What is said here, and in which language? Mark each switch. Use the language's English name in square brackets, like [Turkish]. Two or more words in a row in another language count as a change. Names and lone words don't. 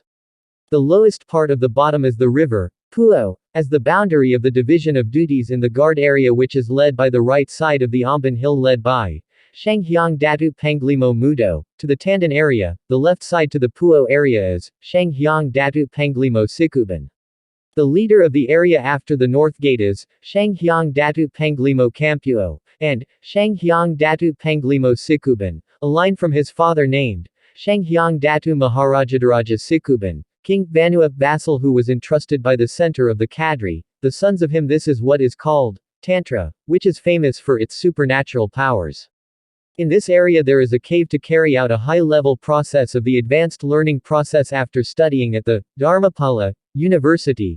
[English] The lowest part of the bottom is the river, Puo, as the boundary of the division of duties in the guard area, which is led by the right side of the Amban hill, led by Shanghyang Datu Panglimo Mudo, to the Tandan area. The left side to the Puo area is Shanghyang Datu Panglimo Sikuban. The leader of the area after the north gate is Shanghyang Datu Panglimo Kampuo, and Shanghyang Datu Panglimo Sikuban, a line from his father named Shanghyang Datu Maharajadaraja Sikuban, King Vanua vassal who was entrusted by the center of the Kadri, the sons of him. This is what is called Tantra, which is famous for its supernatural powers. In this area there is a cave to carry out a high-level process of the advanced learning process after studying at the Dharmapala University.